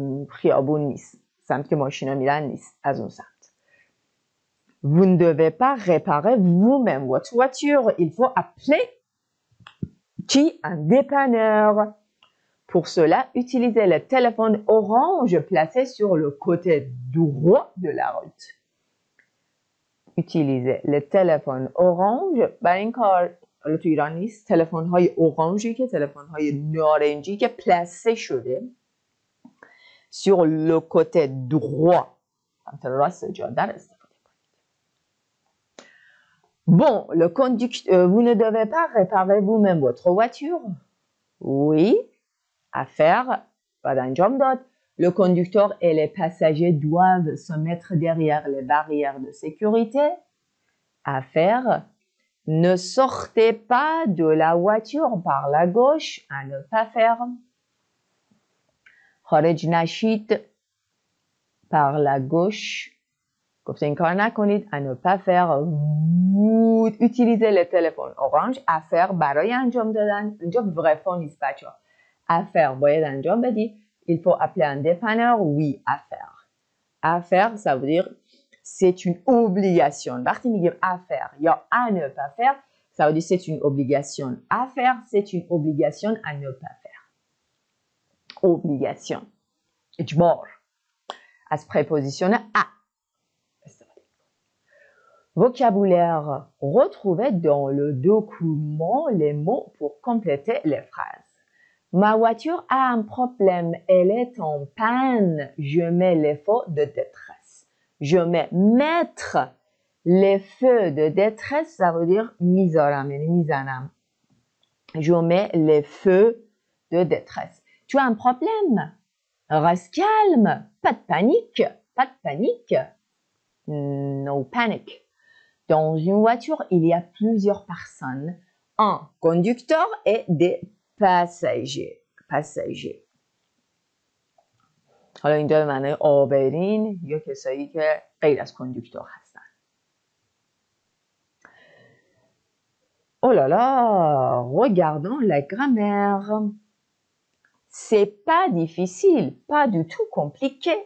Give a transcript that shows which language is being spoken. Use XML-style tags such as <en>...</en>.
<fa>خیابون نیست، سمت که ماشینا میرن نیست، از اون سمت.</fa> <fr>Vous ne devez pas réparer vous-même votre voiture. Il faut appeler qui? Un dépanneur. Pour cela, utilisez le téléphone orange placé sur le côté droit de la route. Utilisez le téléphone orange.</fr> <fa>برای این کار حالا تو ایران نیست، تلفن های اورانجی که تلفن های نارنجی که پلاسه شده</fa> <fr>sur le côté droit.</fr> <fa>سمت راست جاده را استفاده کنید.</fa> <fr>Bon, le conducteur, vous ne devez pas réparer vous-même votre voiture. Oui, à faire, pas d'enjam dot. Le conducteur et les passagers doivent se mettre derrière les barrières de sécurité. À faire, ne sortez pas de la voiture par la gauche. À ne pas faire.</fr> <fa>خارج نشید par la gauche. گفته این کار نکنید.</fa> <fr>À ne pas faire. Vous utilisez le téléphone orange. À faire</fr> <fa>برای انجام دادن. اینجا vrai fond نیست بچه ها.</fa> <fr>À faire</fr> <fa>باید انجام بدی.</fa> <fr>Il faut appeler un dépanneur. Oui, à faire. À faire, ça veut dire c'est une obligation.</fr> <fa>وقتی میگیم</fa> <fr>à faire یا à ne pas faire, ça veut dire c'est une obligation. À faire, c'est une obligation. À ne pas faire. Obligation. اجبار.</fr> <fa>از préposition à.</fa> <fr>Vocabulaire. Retrouvez dans le document les mots pour compléter les phrases. Ma voiture a un problème. Elle est en panne. Je mets les feux de détresse. Je mets mettre les feux de détresse. Ça veut dire</fr> <fa>میذارم یعنی میزنم.</fa> <fr>Je mets les feux de détresse. Tu as un problème? Reste calme. Pas de panique. Pas de panique.</fr> <en>No panic.</en> <fr>Dans une voiture, il y a plusieurs personnes. Un conducteur et des passagers.</fr> <fa>حالا اینجا به معنی آبرین یا کسایی که غیر از کاندوکتور هستن.</fa> <fr>Oh là là, regardons la grammaire. C'est pas difficile, pas du tout compliqué.</fr>